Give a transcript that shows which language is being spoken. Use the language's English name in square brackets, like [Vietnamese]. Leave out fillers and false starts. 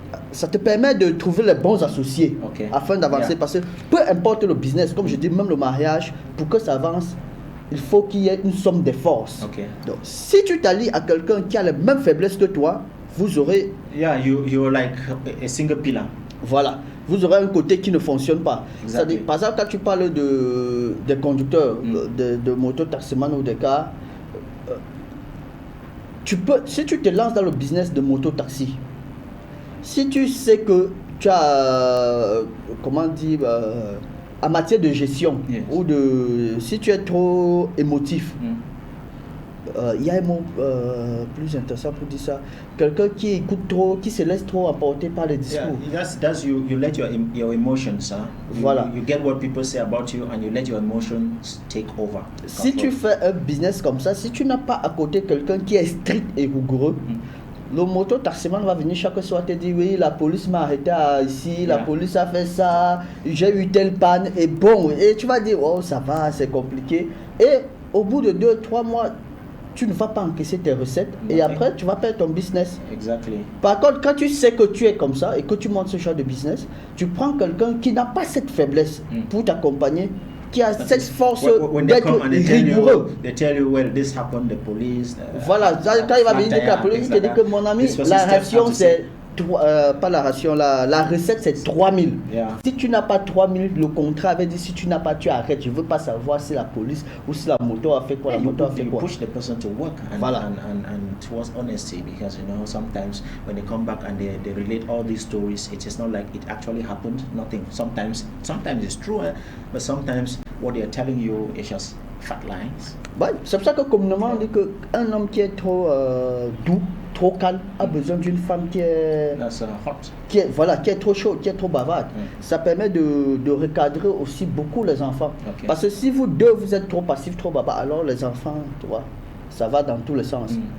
[French] ça te permet de trouver les bons associés afin d'avancer. Parce que peu importe le business, comme je dis, même le mariage, pour que ça avance, il faut qu'il y ait une somme de forces. Donc, si tu t'allies à quelqu'un qui a les mêmes faiblesses que toi, vous aurez... [English] you're like a single pillar. [French] Voilà. Vous aurez un côté qui ne fonctionne pas. C'est-à-dire, par exemple, quand tu parles des conducteurs, de moto-taximan ou de cars, si tu te lances dans le business de moto-taxi, si tu sais que tu as, comment dire, en matière de gestion, ou si tu es trop émotif, il y a un mot plus intéressant pour dire ça. Quelqu'un qui écoute trop, qui se laisse trop emporter par les discours. [English] That's you let your emotions. [French] Voilà. [English] You get what people say about you and you let your emotions take over. [French] Si tu fais un business comme ça, si tu n'as pas à côté quelqu'un qui est strict et rigoureux, le moto-taximan va venir chaque soir te dire oui, la police m'a arrêté ici, la police a fait ça, j'ai eu telle panne, et bon, et tu vas dire oh ça va, c'est compliqué. Et au bout de 2-3 mois, tu ne vas pas encaisser tes recettes et après tu vas perdre ton business. [English] Exactly. [French] Par contre, quand tu sais que tu es comme ça et que tu montes ce genre de business, tu prends quelqu'un qui n'a pas cette faiblesse pour t'accompagner, qui a cette force d'être rigoureux. [English] They tell you, well, this happened, the police. [French] Voilà, quand il va venir dire que la police, il te dit que mon ami, la ration c'est pas la ration, la recette c'est 3000. [English] Yeah. [French] Si tu n'as pas 3000, le contrat avait dit si tu n'as pas, tu arrêtes. Je veux pas savoir si la police ou si la moto a fait quoi. La moto a fait quoi. [English] Push the person to work and towards honesty, because you know sometimes when they come back and they relate all these stories, it is not like it actually happened. Nothing. Sometimes it's true, but sometimes what they are telling you is just fat lies. [French] Ouais, c'est pour ça que communément on dit qu'un homme qui est trop doux, trop calme, a besoin d'une femme qui est [English] hot. [French] Qui est trop chaude, qui est trop bavarde. Ça permet de recadrer aussi beaucoup les enfants. Okay. Parce que si vous deux vous êtes trop passifs, trop bavards, alors les enfants, tu vois, ça va dans tous les sens.